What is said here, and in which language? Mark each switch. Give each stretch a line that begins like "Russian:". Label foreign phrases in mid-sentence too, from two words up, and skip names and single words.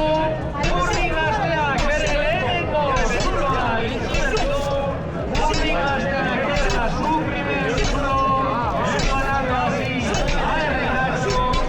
Basque: Burdin gazteak bere lehenengo zuloa itxi berri du.
Spanish: Burdin gazteak queda su primer zulo, ganando así a Errekatxo.